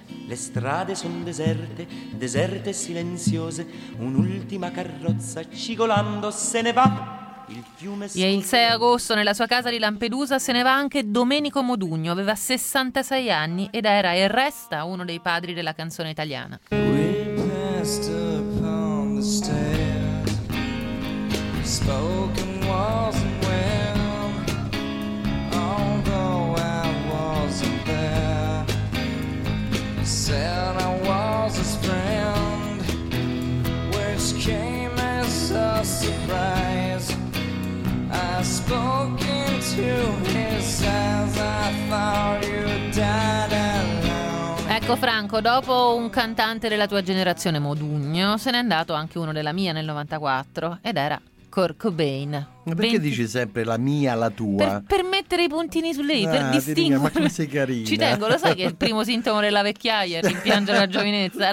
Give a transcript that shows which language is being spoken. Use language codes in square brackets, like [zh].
[it] Le strade sono deserte, deserte e silenziose, un'ultima carrozza cigolando se ne va. Il E il 6 agosto nella sua casa di Lampedusa se ne va anche Domenico Modugno, aveva 66 anni ed era e resta uno dei padri della canzone italiana. [en] We passed upon the stairs, spoken walls and well, although I wasn't there, said I was his friend, which came as a surprise. I spoke into his eyes, I thought you died alone. [it] Ecco Franco, dopo un cantante della tua generazione, Modugno, se n'è andato anche uno della mia nel 94 ed era Kurt Cobain. Ma perché dici sempre la mia, la tua? Per mettere i puntini su lei, per distinguere. Ma come sei carina. Ci tengo, lo sai che il primo sintomo della vecchiaia è rimpiangere la giovinezza?